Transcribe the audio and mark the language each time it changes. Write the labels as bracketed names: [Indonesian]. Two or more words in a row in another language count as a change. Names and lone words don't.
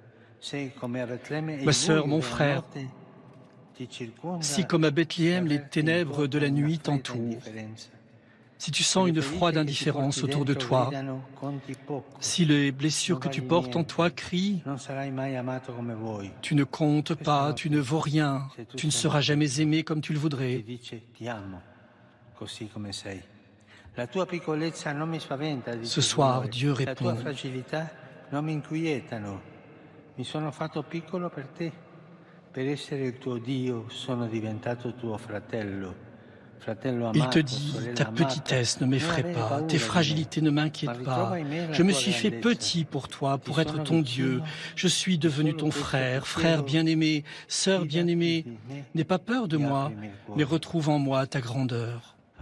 [French] Ma sœur, mon frère, si comme à Bethléem les ténèbres de la nuit t'entourent, si tu sens une froide indifférence autour de toi, si les blessures que tu portes en toi crient « Tu ne comptes pas, tu ne vaux rien, tu ne seras jamais aimé comme tu le voudrais », ce soir, Dieu répond « [Italian] Mi sono fatto piccolo per te, per essere il tuo Dio sono diventato tuo fratello. [French] Il te dit, ta petitesse ne m'effraie pas, tes fragilités ne m'inquiètent pas. Je me suis fait petit pour toi, pour être ton Dieu. Je suis devenu ton frère, frère bien-aimé, sœur bien-aimée. N'aie pas peur de moi, mais retrouve en moi ta grandeur.